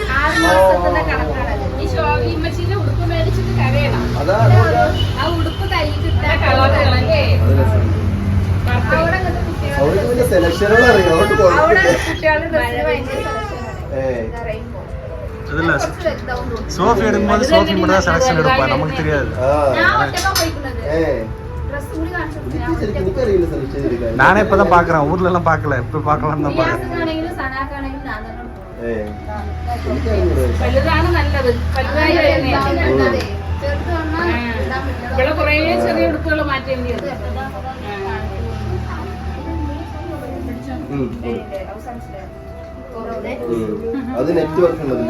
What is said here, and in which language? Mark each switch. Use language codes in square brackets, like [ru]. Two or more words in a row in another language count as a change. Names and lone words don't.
[ml] ഉടുപ്പ് മേടിച്ചിട്ട് കരയണം. അതാ ആ ഉടുപ്പ് കയ്യിലിട്ട കളറല്ലേ അവിടെ അവർക്ക് പിന്നെ സെലക്ഷനുകൾ അറിയാം. അതുകൊണ്ട് അവിടെ കുഴപ്പമില്ല. കുട്ടികളുടെ ഡ്രസ്സിന് ഭയങ്കര സെലക്ഷൻ റെയിൻബോ [ta] அதில் சோஃபி எடுக்கும்போது சோஃபி மட்டும் தான் செலெக்ஷன் எடுப்பா, நமக்கு தெரியாது. [ml] ഞാൻ ഒറ്റക്കാ പോയിക്കുന്നത് ഡ്രസ് കൂടി കാണിച്ചു എനിക്കറിയില്ല സെലക്ഷൻ ചെയ്തെടുക്കാൻ. [ta] நானே இப்போ தான் பார்க்குறேன், ஊர்லலாம் பார்க்கல, இப்போ பார்க்கலான்னு தான் பார்க்குறேன். [ml] റിയാസിനാണെങ്കിലും സനാക്കാണെങ്കിലും ഞാൻ തന്നെ എനിക്കറിയില്ല. വലുതാണ് നല്ലത്. വലുതായി വരുന്നേ. ചെറുത് വന്നാൽ ഇടാൻ പറ്റില്ല. ഇവിടെ കുറേ ചെറിയ ഉടുപ്പുകൾ മാറ്റേണ്ടി വരും. അത് നെറ്റ് വർക്ക് ഉള്ളതല്ലേ?